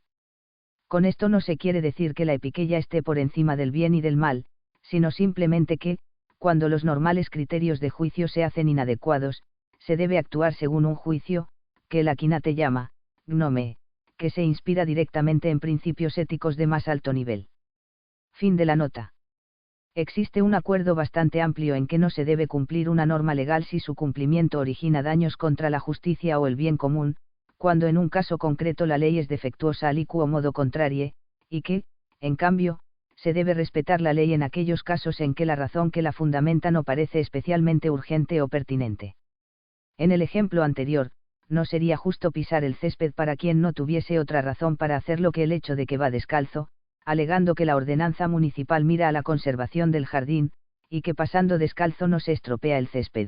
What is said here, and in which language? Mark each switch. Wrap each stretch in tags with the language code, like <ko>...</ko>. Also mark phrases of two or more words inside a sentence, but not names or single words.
<es>Con esto no se quiere decir que la epiqueia esté por encima del bien y del mal, sino simplemente que, cuando los normales criterios de juicio se hacen inadecuados, se debe actuar según un juicio, que el Akinate llama, gnome, que se inspira directamente en principios éticos de más alto nivel. Fin de la nota. Existe un acuerdo bastante amplio en que no se debe cumplir una norma legal si su cumplimiento origina daños contra la justicia o el bien común, cuando en un caso concreto la ley es defectuosa</es> <la>aliquo modo contrarie,</la> <es>y que, en cambio, se debe respetar la ley en aquellos casos en que la razón que la fundamenta no parece especialmente urgente o pertinente. En el ejemplo anterior, no sería justo pisar el césped para quien no tuviese otra razón para hacerlo que el hecho de que va descalzo, alegando que la ordenanza municipal mira a la conservación del jardín, y que pasando descalzo no se estropea el césped.</es>